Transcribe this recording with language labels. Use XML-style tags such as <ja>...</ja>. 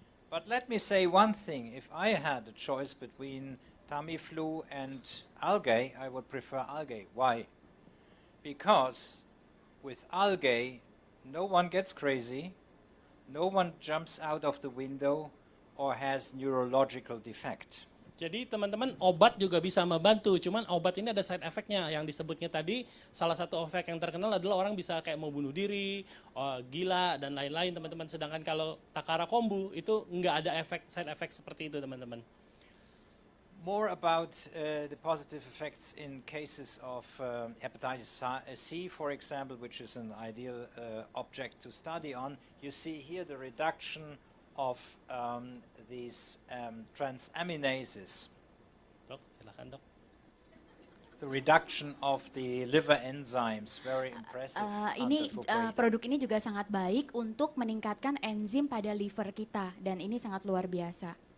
<en>But let me say one thing. If I had a choice between Tamiflu and algae, I would prefer algae. Why? Because with algae, no one gets crazy, no one jumps out of the window or has neurological defect.</en> <id>Jadi teman-teman, obat juga bisa membantu, cuman obat ini ada side effect-nya yang disebutnya tadi. Salah satu efek yang terkenal adalah orang bisa kayak mau bunuh diri, gila, dan lain-lain, teman-teman. Sedangkan kalau takara kombu itu nggak ada side effect seperti itu, teman-teman.</id> <en>More about the positive effects in cases of hepatitis C, for example, which is an ideal object to study on. You see here the reduction of these transaminases.</en> <id>Dok, silakan, Dok.</id> <en>The reduction of the liver enzymes, very impressive.</en> <id>Produk ini juga sangat baik untuk meningkatkan enzim pada liver kita, dan ini sangat luar biasa.</id>